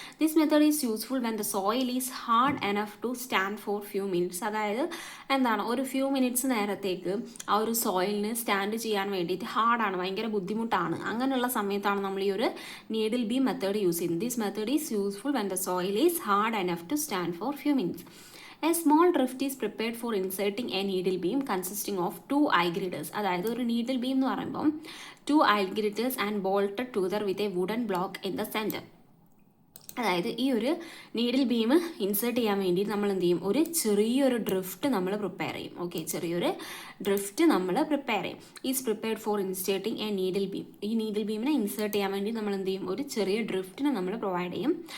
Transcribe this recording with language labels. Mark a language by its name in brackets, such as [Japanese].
[English] This method is useful when the soil is hard enough to stand for few minutes. [Malayalam] അതായത് എന്താണ്? ഒരു few minutes നേരത്തേക്ക് ആ ഒരു സോയിലിന് സ്റ്റാൻഡ് ചെയ്യാൻ വേണ്ടിയിട്ട് ഹാർഡാണ്, ഭയങ്കര ബുദ്ധിമുട്ടാണ്. അങ്ങനെയുള്ള സമയത്താണ് നമ്മൾ ഈ ഒരു നീഡിൽ ബീം മെത്തേഡ് യൂസ് ചെയ്യുന്നത്. [English] This method is useful when the soil is hard enough to stand for few minutes. A small drift is prepared for inserting a needle beam consisting of 2 eye girders. [Malayalam] അതായത് ഒരു needle beam എന്ന് പറയുമ്പോൾ [English] 2 eye girders and bolted together with a wooden block in the center. [Malayalam] അതായത് ഈ ഒരു needle beam insert ചെയ്യാൻ വേണ്ടി നമ്മൾ എന്ത് ചെയ്യും, ഒരു ചെറിയൊരു ഡ്രിഫ്റ്റ് നമ്മൾ പ്രിപ്പയർ ചെയ്യും. ഓക്കെ, ചെറിയൊരു ഡ്രിഫ്റ്റ് നമ്മൾ പ്രിപ്പയർ ചെയ്യും. [English] Is prepared for inserting a needle beam. [Malayalam] ഈ നീഡിൽ ബീമിനെ ഇൻസേർട്ട് ചെയ്യാൻ വേണ്ടി നമ്മൾ എന്ത് ചെയ്യും, ഒരു ചെറിയ ഡ്രിഫ്റ്റിനെ നമ്മൾ പ്രൊവൈഡ് ചെയ്യും.